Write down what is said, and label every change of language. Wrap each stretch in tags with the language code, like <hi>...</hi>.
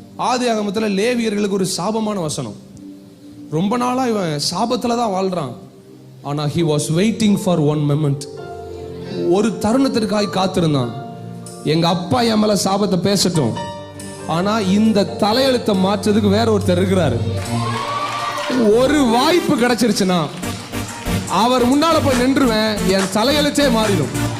<ta>ஆதியாகமத்தில் லேவியர்களுக்கு ஒரு சாபமான வசனம். ரொம்ப நாளா இவன் சாபத்துல தான் வாழ்றான். ஆனா</ta> <en>he was waiting for one moment.</en> <ta>ஒரு தருணத்திற்காக காத்திருந்தான். எங்க அப்பா என் மேல சாபத்தை பேசட்டும், ஆனா இந்த தலையெழுத்தை மாற்றதுக்கு வேற ஒருத்தர் இருக்கிறாரு. ஒரு வாய்ப்பு கிடைச்சிருச்சுன்னா அவர் முன்னால போய் நின்றுவேன், என் தலையெழுத்தே மாறிடும்.</ta>